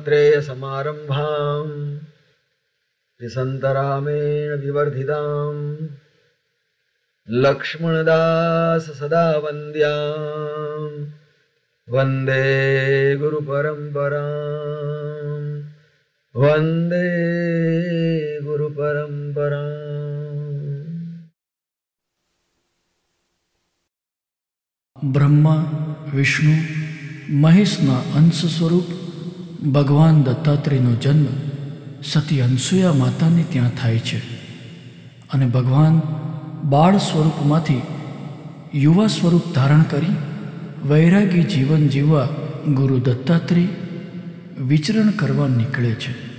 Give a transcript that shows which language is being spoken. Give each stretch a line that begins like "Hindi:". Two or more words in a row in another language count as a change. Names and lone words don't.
Sanskrit: नारायणसमारम्भाम् त्रिसन्तरामेण विवर्धिताम् लक्ष्मणदास सदा वन्द्याम् वन्दे गुरुपरम्पराम् वन्दे गुरुपरम्पराम्।
Gujarati: બ્રહ્મા વિષ્ણુ મહેશના અંશ સ્વરૂપ ભગવાન દત્તાત્રેયનો જન્મ સતી અનસૂયા માતાને ત્યાં થાય છે અને ભગવાન બાળ સ્વરૂપમાંથી યુવા સ્વરૂપ ધારણ કરી વૈરાગી જીવન જીવવા ગુરુ દત્તાત્રેય વિચરણ કરવા નીકળે છે।